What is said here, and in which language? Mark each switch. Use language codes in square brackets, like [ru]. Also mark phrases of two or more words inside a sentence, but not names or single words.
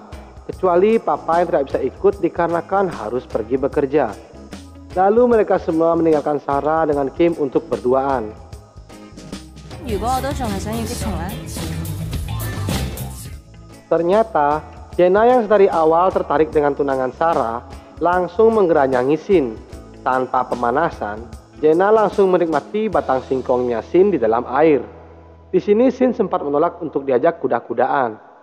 [id] Kecuali papa yang tidak bisa ikut dikarenakan harus pergi bekerja. Lalu mereka semua meninggalkan Sarah dengan Kim untuk berduaan. [yue] 如果我都仲係想要激情咧， [id] Ternyata Jenna yang dari awal tertarik dengan tunangan Sarah langsung menggeranyangi Shin. Tanpa pemanasan, Jenna langsung menikmati batang singkongnya Shin di dalam air. Di sini Shin sempat menolak untuk diajak kuda-kudaan.